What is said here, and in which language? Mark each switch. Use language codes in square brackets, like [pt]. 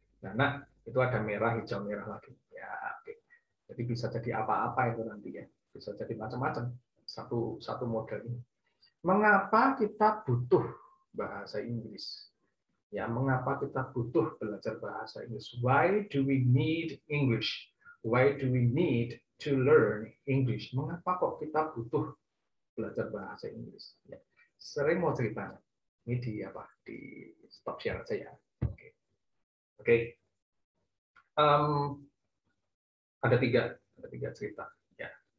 [id] Nah, itu ada merah, hijau, merah lagi. Ya, oke. Jadi bisa jadi apa-apa itu nanti ya. Bisa jadi macam-macam. Satu model ini. Mengapa kita butuh bahasa Inggris? Ya, mengapa kita butuh belajar bahasa Inggris? [en] Why do we need English? Why do we need to learn English? [id] Mengapa kok kita butuh belajar bahasa Inggris? Ya. Sering mau ceritanya. Ini di stop share aja ya. Oke. Ada tiga cerita. Ya.